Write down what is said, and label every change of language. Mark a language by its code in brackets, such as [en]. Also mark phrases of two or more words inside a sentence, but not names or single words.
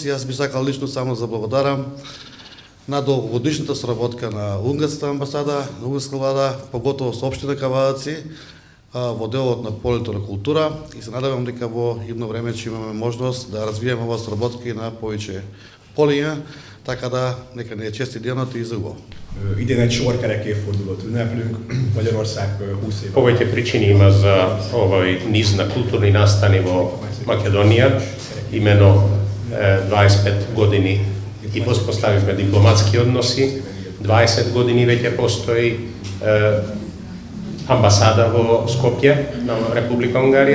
[mk] Јас би сакал лично само да благодарам на долгогодишната соработка на унгарската амбасада, на унгарска влада, поготово со општина Кавадаци, во делот на полето на култура, и се надевам дека во идно време ќе имаме можност да развиеме оваа соработка и на повеќе полиња, така да нека не е чести денот и за убаво. [hu] Idén egy sor kerek évfordulót ünneplünk, Magyarország 20 éve. [mk] Повеќе причини има за овој низ на културни настани во Македонија. Имено 25 години и воспоставивме дипломатски односи. 20 години веќе постои амбасада во Скопје на Република Унгарија.